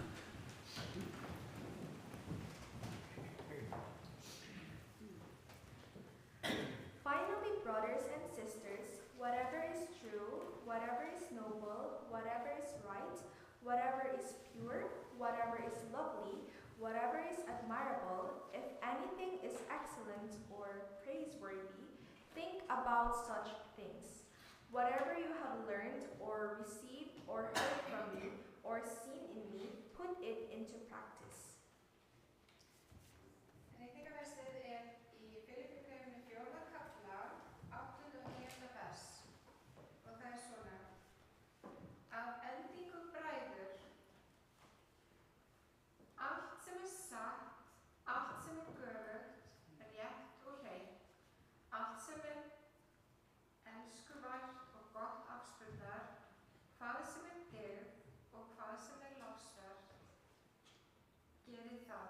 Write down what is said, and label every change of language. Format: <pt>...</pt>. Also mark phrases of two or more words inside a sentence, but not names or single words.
<en>Finally, brothers and sisters, whatever is true, whatever is noble, whatever is right, whatever is pure, whatever is lovely, whatever is admirable, if any anything is excellent or praiseworthy, think about such things. Whatever you have learned or received or heard from me or seen in me, put it into practice.</en> <is>Reytingaversið í Filippíubréfinu 4. kafla, 8. og 9. vers. Og það svona. Af endingu bræður, allt sem satt, allt sem göfugt, rétt og hreint, allt sem elskuvert og gott afspurnar, hvað sem dygð og hvað sem lofsvert, gerið það.</is>